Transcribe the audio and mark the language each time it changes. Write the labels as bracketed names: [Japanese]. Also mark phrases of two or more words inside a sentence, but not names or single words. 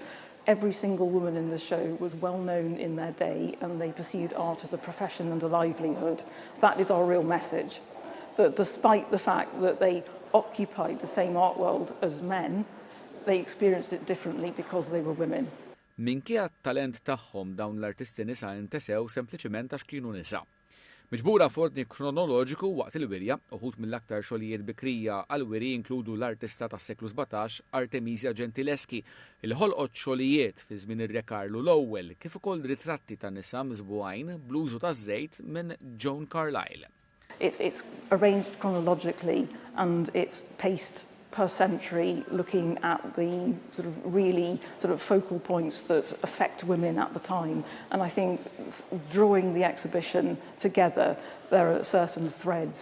[English] Every single woman in the show was well known in their day and they pursued art as a profession and a livelihood. That is our real message. That despite the fact that they occupied the same art world as men, they experienced it differently because they were women. [Maltese] Minkejja t-talent tagħhom dawn l-artisti nisa intesew sempliċement għax kienu nisa. Miġbura f'ordni kronoloġiku waqt il-wirja, uħud mill-aktar xogħlijiet bikrija għal-wiri inkludu l-artista tas-seklu 17 Artemisia Gentileschi, il ħolqot xogħlijiet fi żmien ir-Re Karlu l-ewwel kif ukoll ritratti ta' nisa mżbugħajn blużu taż-żejt minn Joan Carlyle. [English] It's arranged chronologically and it's paced per century, looking at the sort of really sort of focal points that affect women at the time. And I think drawing the exhibition together, there are certain threads.